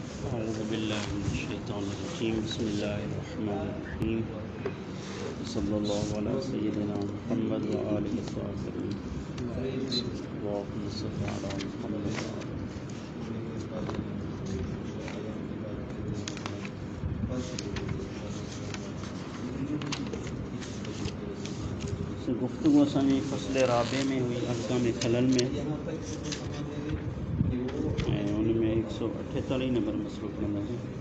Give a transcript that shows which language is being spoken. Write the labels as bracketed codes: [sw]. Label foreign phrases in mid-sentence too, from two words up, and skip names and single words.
[ar] أعوذ بالله من الشيطان الرجيم بسم الله الرحمن الرحيم صلى الله على سيدنا محمد وآله طاهرين اللهم صل على محمد وآل. [sd] गुफ्तगू असांजी फ़स्ल राबे में हुई अहकाम खलल में उन में 148 नंबर मसलो पढ़ंदासीं।